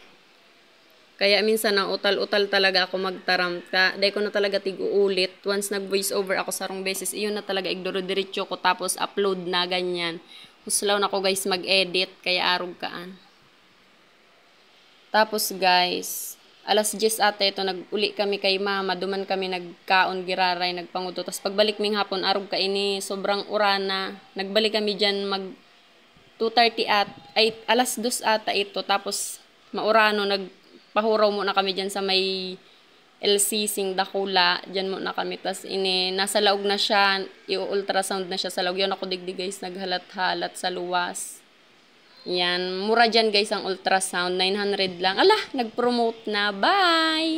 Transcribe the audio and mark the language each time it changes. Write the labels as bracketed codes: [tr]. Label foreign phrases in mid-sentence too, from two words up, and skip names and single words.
[bik] Kaya minsan na utal-utal talaga ako magtaram ka. Day ko na talaga tig-uulit. Once nag- [en] voice over [bik] ako sa rong beses, iyon na talaga igduro diretso ko tapos upload na ganyan. Huslaw na ako guys mag-edit kaya arog kaan. Tapos guys, alas 10 ate ito nag-uli kami kay mama, duman kami nagkaon giraray, nagpanguto. Tapos pagbalik ming hapon arog ka ini sobrang urana. Nagbalik kami diyan mag 2:30 ay alas 2 ata ito. Tapos maurano nagpahuraw mo na kami diyan sa may LC Dakula, diyan mo na kami. Tapos ini nasa laog na siya, i-ultrasound na siya sa laog. Yun ako digdig guys, naghalat-halat sa luwas. Yan, mura dyan guys ang ultrasound, 900 lang. Ala, nag-promote na. Bye!